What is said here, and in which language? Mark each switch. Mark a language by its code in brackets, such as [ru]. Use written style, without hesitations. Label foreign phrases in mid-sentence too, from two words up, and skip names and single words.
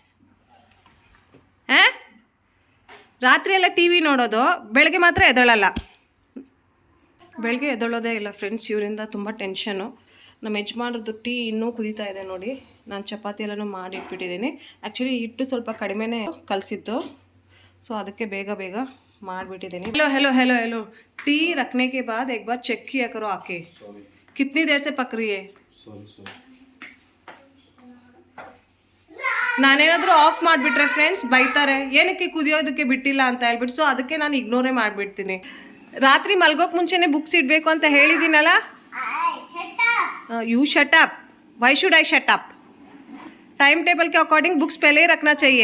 [kn] ರಾತ್ರಿ ಎಲ್ಲ ಟಿ ವಿ ನೋಡೋದು, ಬೆಳಗ್ಗೆ ಮಾತ್ರ ಎದ್ದೇಳಲ್ಲ. ಬೆಳಗ್ಗೆ ಎದ್ದೇಳೋದೇ ಇಲ್ಲ ಫ್ರೆಂಡ್ಸ್. ಇವರಿಂದ ತುಂಬ ಟೆನ್ಷನು. ನಮ್ಮ ಯಜಮಾನ್ರದ್ದು ಟೀ ಇನ್ನೂ ಕುದೀತಾ ಇದೆ ನೋಡಿ. ನಾನು ಚಪಾತಿ ಎಲ್ಲನೂ ಮಾಡಿ ಇಟ್ಬಿಟ್ಟಿದ್ದೀನಿ. ಆ್ಯಕ್ಚುಲಿ ಹಿಟ್ಟು ಸ್ವಲ್ಪ ಕಡಿಮೆನೇ ಕಲಸಿದ್ದು, ಸೊ ಅದಕ್ಕೆ ಬೇಗ ಮಾಡಿಬಿಟ್ಟಿದ್ದೀನಿ. [hi] हेलो टी रखने के बाद एक बार चेक किया करो आके कितनी देर से पक रही है. [kn] ನಾನೇನಾದರೂ ಆಫ್ ಮಾಡಿಬಿಟ್ರೆ ಫ್ರೆಂಡ್ಸ್ ಬೈತಾರೆ, ಏನಕ್ಕೆ ಕುದಿಯೋದಕ್ಕೆ ಬಿಟ್ಟಿಲ್ಲ ಅಂತ ಹೇಳ್ಬಿಟ್ಟು. ಸೊ ಅದಕ್ಕೆ ನಾನು ಇಗ್ನೋರೇ ಮಾಡಿಬಿಡ್ತೀನಿ. ರಾತ್ರಿ ಮಲ್ಗೋಕೆ ಮುಂಚೆನೇ ಬುಕ್ಸ್ ಇಡಬೇಕು ಅಂತ ಹೇಳಿದ್ದೀನಲ್ಲ. [en] You shut up. Why should I shut up? time table [hi] के अकॉर्डिंग बुक्स पहले ही रखना चाहिए.